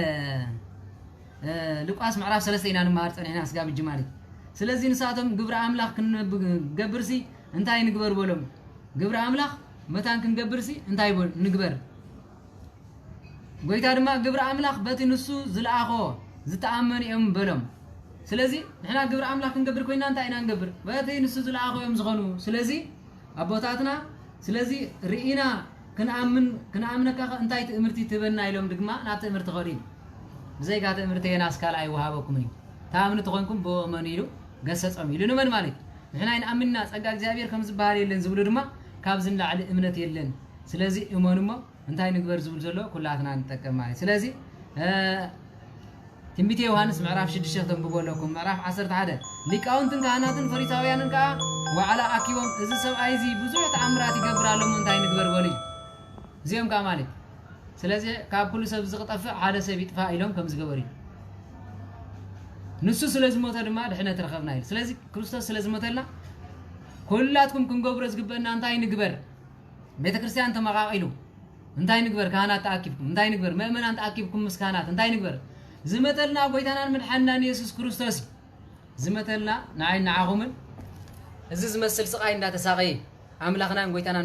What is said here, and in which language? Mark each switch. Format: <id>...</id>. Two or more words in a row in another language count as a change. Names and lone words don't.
<ti>ሉቃስ ምዕራፍ 3 ኢና ንማር ጸኒሕና ስጋብ ጅማሊ ስለዚህ ንሳቶም ግብረ አምላኽ ክንገብርሲ እንታይ ንግበር በሎም ግብረ አምላኽ መታን ክንገብርሲ እንታይ ንግበር ጎይታ ድማ ግብረ አምላኽ በቲ ንሱ ዝለኣኾ ዝተኣመን እዮም በሎም ስለዚህ ንሕና ግብረ አምላኽ ክንገብር ኮይና እንታይ ኢና ንገብር በቲ ንሱ ዝለኣኾ እዮም ዝኾኑ ስለዚህ አቦታትና ስለዚህ ርኢና ክንኣምነካ እንታይ ትእምርቲ ትበና ኢሎም ድማ ናብ ትእምርቲ ኸሪድ ብዘይካ ትእምርቲ የናስ ካል ኣይወሃበኩም እዩ ታምኑ ትኾንኩም በእመኑ ኢሉ ገሰጾም ኢሉ ንመን ማለት ንሕና ይንኣምንና ጸጋ እግዚአብሔር ከም ዝበሃል የለን ዝብሉ ድማ ካብ ዝንላዕሊ እምነት የለን ስለዚህ እመኑሞ እንታይ ንግበር ዝብል ዘሎ ኩላትና እንጠቀም ማለት ስለዚህ ትንቢት ዮሐንስ ምዕራፍ 6 ተንብበለኩም ምዕራፍ 11 ሊቃውንትን ካህናትን ፈሪሳውያንን ካ ወዓላ አኪቦም እዚ ሰብኣይ እዚ ብዙሕ ተአምራት ይገብራሎም እንታይ ንግበር በሉ እዚኦም ካ ማለት ስለዚህ ካብ ኩሉ ሰብ ዝቕጠፍእ ሓደ ሰብ ይጥፋ ኢሎም ከም ዝገበሩ ንሱ ስለዝሞተ ድማ ድሕነት ረኸብና ኢሉ ስለዚህ ክርስቶስ ስለዝሞተልና ኩላትኩም ክንገብሮ ዝግበአና እንታይ ንግበር ቤተ ክርስቲያን ተመቃቂሉ እንታይ ንግበር ካህናት ተኣኪብኩም እንታይ ንግበር ምእመናን ተኣኪብኩም ምስ ካህናት እንታይ ንግበር ዝመተልና ጎይታናን መድሓኒናን ኢየሱስ ክርስቶስ ዝመተልና ንዓኹምን እዚ ዝመስል ስቃይ እንዳተሳቀየ አምላኽናን ጎይታናን</ti>